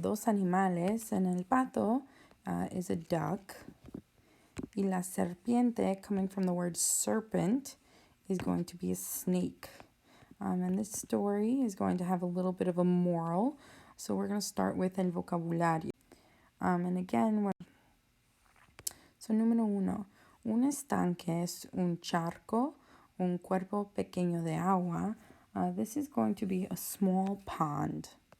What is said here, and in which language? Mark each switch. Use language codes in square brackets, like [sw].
[es] Dos animales, [en] and el pato is a duck. [es] Y la serpiente, [en] coming from the word serpent, is going to be a snake. And this story is going to have a little bit of a moral. So we're going to start with el vocabulario. And again, so [es] número uno, un estanque es un charco, un cuerpo pequeño de agua. [en] This is going to be a small pond.